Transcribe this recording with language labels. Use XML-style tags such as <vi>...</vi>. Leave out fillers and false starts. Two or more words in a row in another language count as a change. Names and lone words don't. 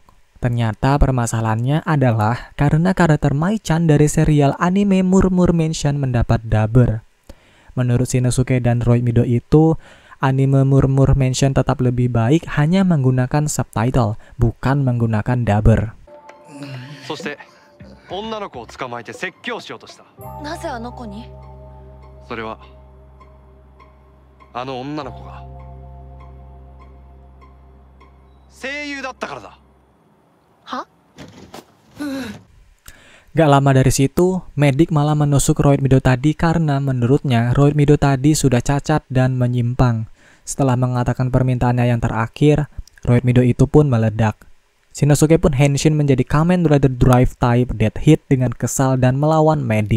<id>Ternyata permasalahannya adalah karena karakter Mai-chan dari serial anime Murmur Mansion mendapat dubber. Menurut Shinosuke dan Roid Mido itu, anime Murmur Mansion tetap lebih baik hanya menggunakan subtitle, bukan menggunakan dubber.</id> <ja>そして女の子を捕まえて説教しようとした。なぜあの子に？それはあの女の子が声優だったからだ。は？</ja> <id>Gak lama dari situ, Medic malah menusuk Roid Mido tadi karena menurutnya Roid Mido tadi sudah cacat dan menyimpang. Setelah mengatakan permintaannya yang terakhir, Roid Mido itu pun meledak. Shinosuke pun henshin menjadi Kamen Rider Drive Type Dead Hit dengan kesal dan melawan Medic.</id>